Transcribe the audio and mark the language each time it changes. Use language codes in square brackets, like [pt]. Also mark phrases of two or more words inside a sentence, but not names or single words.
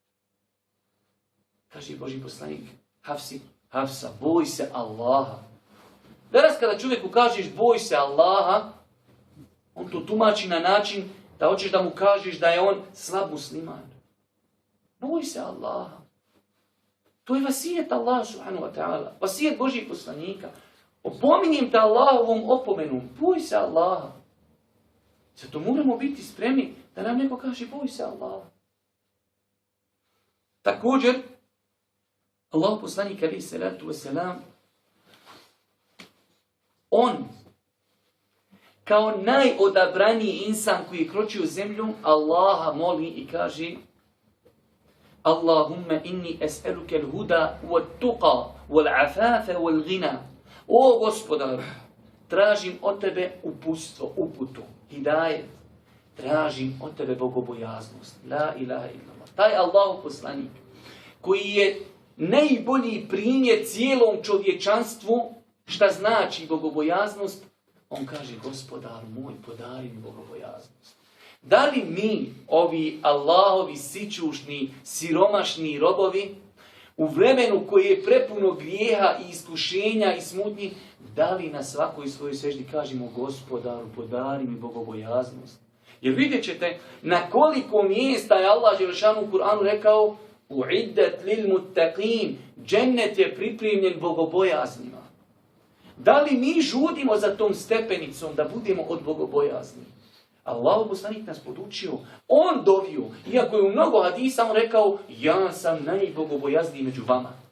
[bs] Kaže Božji poslanik Hafsa, boj se Allaha. Danas kada čovjeku kažeš boj se Allaha, on to tumači na način da hoćeš da mu kažeš da je on slab musliman. Boj se Allaha. To je vasijet Allah [ar] سبحانه وتعالى. [bs] Vasijet Božjih poslanika. Opominjem te Allahovom opomenom. Boj se Allaha. Zato moramo biti spremni da nam neko kaže boj se Allaha. Također, Allah poslanik [ar] عليه الصلاة والسلام, [bs] on kao najodabraniji insan koji je kročio zemlju, Allaha moli i kaže [ar] اللهم إني أسألك الهدى والتقى والعفاف والغنى. [bs] O Gospodaru, tražim od tebe uputu, hidajet. Tražim od tebe bogobojaznost. [ar] لا إله إلا الله. [bs] Taj Allahov poslanik koji je najbolji primjer cijelom čovječanstvu šta znači bogobojaznost, on kaže Gospodaru moj, podari mi bogobojaznost. Da li mi, ovi Allahovi sićušni, siromašni robovi, u vremenu koje je prepuno grijeha i iskušenja i smutnji, da li na svakoj svojoj seždi kažemo Gospodaru, podari mi bogobojaznost? Jer vidjet ćete na koliko mjesta je Allah Đelešanu u Kur'anu rekao [ar] أعدت للمتقين, [bs] džennet je pripremljen bogobojaznima. Da li mi žudimo za tom stepenicom da budemo od bogobojazni? Allahov poslanik nas podučio, on dovio, iako je u mnogo hadisa on rekao, ja sam najbogobojazniji među vama.